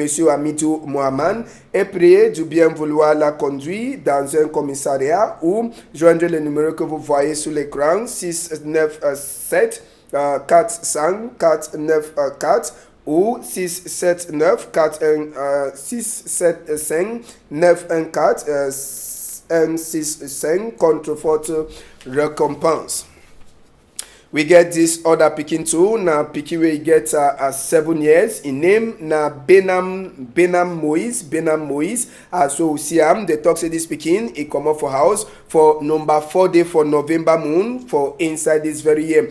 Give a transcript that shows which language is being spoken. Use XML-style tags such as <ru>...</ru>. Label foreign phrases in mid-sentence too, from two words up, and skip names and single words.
<fr>Hamidou Mohaman est prié de bien vouloir la conduire dans un commissariat ou joindre le numéro que vous voyez sur l'écran 697 400 494 ou 679 675 914 165 contre forte récompense.</fr> <pcm>We get this other pikin too. Na pikin wey get 7 years. In name na Benam Moise. So we see am. They talk say this pikin he come up for house for number 4 day for November moon for inside this very year.</pcm>